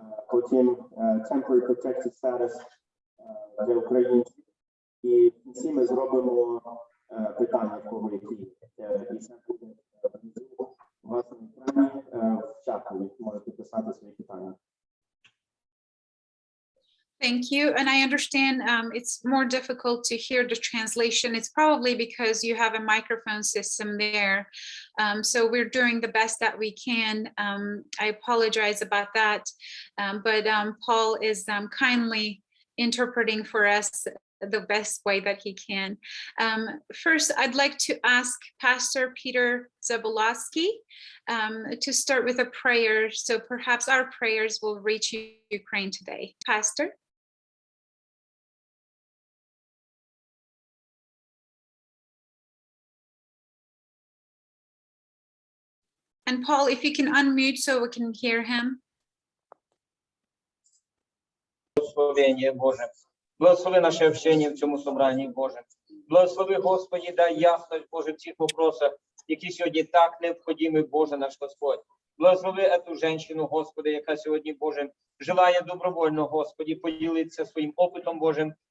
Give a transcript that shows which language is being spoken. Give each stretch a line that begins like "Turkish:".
Ukrainian: Потім temporary protected status для українців. І в кінці ми зробимо питання, в кого які. І це буде внизу у вас на екрані в чаті. Ви можете писати свої питання.
English: Thank you. And I understand it's more difficult to hear the translation. It's probably because you have a microphone system there. So we're doing the best that we can. I apologize about that. But Paul is kindly interpreting for us the best way that he can. First, I'd like to ask Pastor Peter Zabolowski to start with a prayer. So perhaps our prayers will reach Ukraine today. Pastor? And Paul, if you can unmute so we can hear him.
Ukrainian: Благословення Боже. Благослови наше общення в цьому собранні, Боже. Благослови, Господи, дай ясность, Боже, в цих вопросах, які сьогодні так необхідні, Боже наш Господь. Благослови эту женщину, Господи, яка сьогодні, Боже, желає добровольно, Господі, поділитися своїм опитом Божим.